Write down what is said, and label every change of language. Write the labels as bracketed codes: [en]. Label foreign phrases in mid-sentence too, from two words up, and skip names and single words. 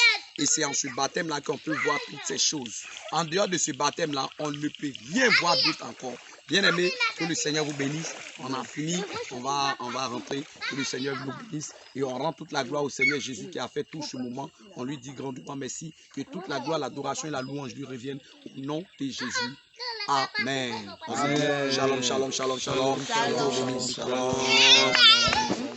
[fr] Et c'est en ce baptême-là qu'on peut voir toutes ces choses. En dehors de ce baptême-là, on ne peut rien voir d'autre encore. Bien-aimé, que le Seigneur vous bénisse. On a fini, on va rentrer. Que le Seigneur vous bénisse. Et on rend toute la gloire au Seigneur Jésus qui a fait tout ce moment. On lui dit grandement merci. Que toute la gloire, l'adoration et la louange lui reviennent au nom de Jésus. Amen. Amen. [he] שלום, שלום, שלום, שלום. שלום, שלום.